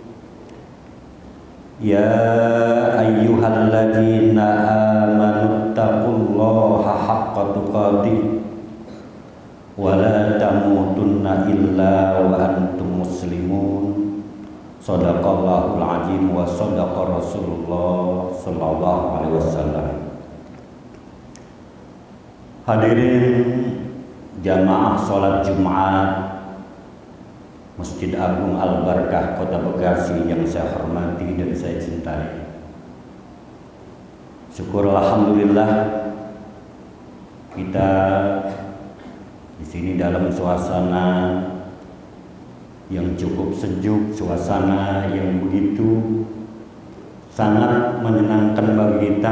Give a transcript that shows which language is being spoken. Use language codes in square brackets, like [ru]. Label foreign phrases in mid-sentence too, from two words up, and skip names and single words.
[ar] يا أيها الذين آمنوا اتقوا الله حق تقاته ولا تموتن إلا وأنتم مسلمون. صدق الله العظيم وصدق رسول الله صلى الله عليه وسلم. [id] Hadirin jamaah salat Jumat Masjid Agung Al-Barkah Kota Bekasi yang saya hormati dan saya cintai. Syukur alhamdulillah kita di sini dalam suasana yang cukup sejuk, suasana yang begitu sangat menyenangkan bagi kita.